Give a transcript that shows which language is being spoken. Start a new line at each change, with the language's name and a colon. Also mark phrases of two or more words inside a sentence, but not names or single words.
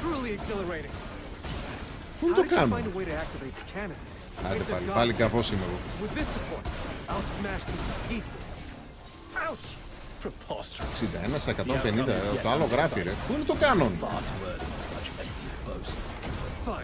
English: really exhilarating.
Greek: Πού το κάνω?
English: Find a way to activate the cannon.
Greek: Άντε πάλι κάπως είμαι εγώ.
English: With this support, I'll smash these to pieces. Ouch!
Greek: 61 στα 150, το άλλο γράφει ρε. Πού είναι το κάνον?
English: Fine.